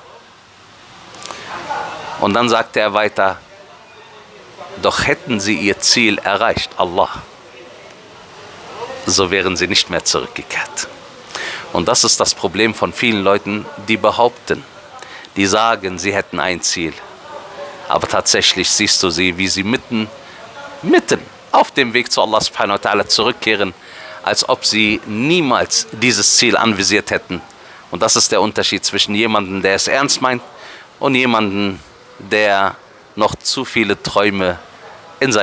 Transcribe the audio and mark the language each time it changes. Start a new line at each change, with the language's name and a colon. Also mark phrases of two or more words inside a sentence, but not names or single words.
German: Und dann sagte er weiter, doch hätten sie ihr Ziel erreicht, Allah, so wären sie nicht mehr zurückgekehrt. Und das ist das Problem von vielen Leuten, die behaupten, die sagen, sie hätten ein Ziel. Aber tatsächlich siehst du sie, wie sie mitten auf dem Weg zu
Arabic: الله سبحانه وتعالى
German: zurückkehren, als ob sie niemals dieses Ziel anvisiert hätten. Und das ist der Unterschied zwischen jemandem, der es ernst meint, und jemandem, der noch zu viele Träume in seinem